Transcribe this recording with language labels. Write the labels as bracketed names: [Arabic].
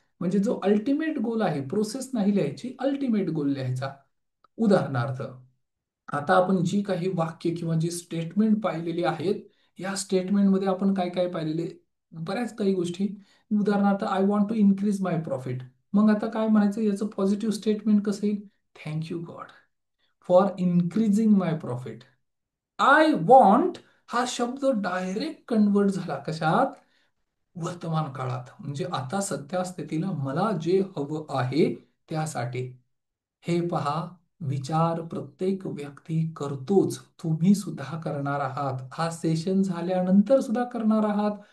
[Marathi] म्हणजे जो ultimate goal आहे, प्रोसेस नाही लिहायची, अल्टिमेट गोल लिहायचा. उदाहरणार्थ, आता आपण जी काही वाक्य किंवा जी स्टेटमेंट पाहिलेली आहेत, या स्टेटमेंटमध्ये आपण काय काय पाहिलेले? बऱ्याच काही गोष्टी. उदाहरणार्थ, [English] I want to increase my profit. [Marathi] मग आता काय म्हणायचं? याचं पॉझिटिव्ह स्टेटमेंट कसं येईल? [English] Thank you God for increasing my profit. [Marathi] I want हा शब्द डायरेक्ट कन्वर्ट झाला कशात? वर्तमान काळात. म्हणजे आता सध्या स्थितीला मला जे हवं आहे त्यासाठी. हे पहा, विचार प्रत्येक व्यक्ती करतोच. तुम्ही सुद्धा करणार आहात. हा सेशन झाल्यानंतर सुद्धा करणार आहात.